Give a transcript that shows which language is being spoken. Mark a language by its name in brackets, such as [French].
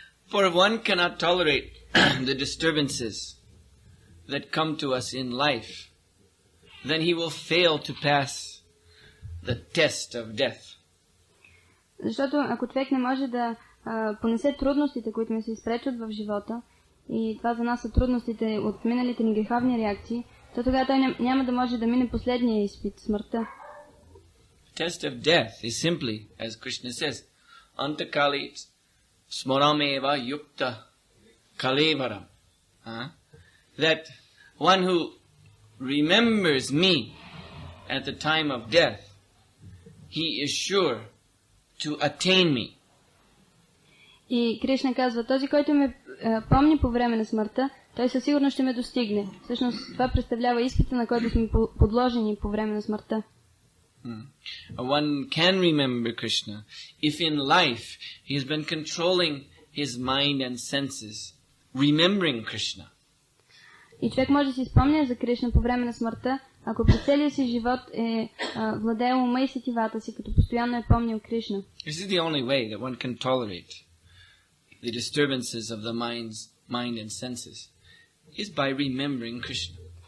[English] For if one cannot tolerate the disturbances that come to us in life, then he will fail to pass the test of death. [Bulgarian] Защото ако човек не може да понесе трудностите, които ми се изпречат в живота, и това за нас са трудностите от миналите ни греховни реакции, то тогава той няма да може да мине последния изпит, смъртта. [English] Test of death is simply, as Krishna says, [Sanskrit] antakali smarameva yukta kalevaram. [English] That one who remembers me at the time of death, he is sure to attain me. [Bulgarian] И Кришна казва, този, който ме помни по време на смъртта, той със сигурност ще ме достигне. Всъщност това представлява изпита, на който сме подложени по време на смъртта. [English] One can remember Krishna if in life he has been controlling his mind and senses remembering Krishna. [Bulgarian] И човек може да си спомня за Кришна по време на смъртта, ако през целия си живот е владеел ума и сетивата си, като постоянно е помнил Кришна. [English] This is the only way that one can tolerate the disturbances of the mind and senses, is by remembering Krishna.